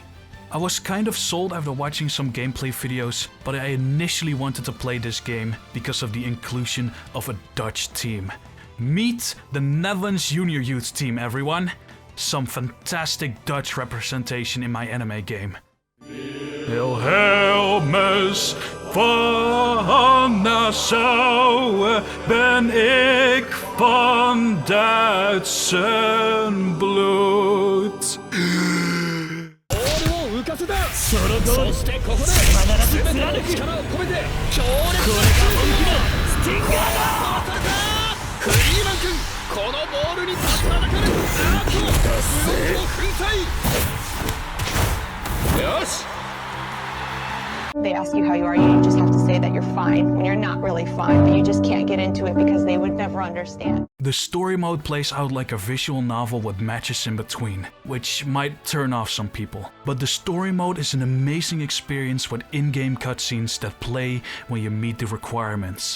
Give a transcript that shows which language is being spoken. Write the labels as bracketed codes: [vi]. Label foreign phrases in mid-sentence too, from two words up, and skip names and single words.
[en] I was kind of sold after watching some gameplay videos, but I initially wanted to play this game because of the inclusion of a Dutch team. Meet the Netherlands Junior Youth team, everyone! Some fantastic Dutch representation in my anime game. [nl] Wilhelmus van Nassau ben ik van Duitsen bloed. [ja] その通りそしてここで全ての力を込めて強烈な本気だスティンガーだフリーマン君このボールに立ちはだかるアートブロックを粉砕よし [en] They ask you how you are, you just have to say that you're fine when you're not really fine, but you just can't get into it because they would never understand. The story mode plays out like a visual novel with matches in between, which might turn off some people. But the story mode is an amazing experience with in-game cutscenes that play when you meet the requirements.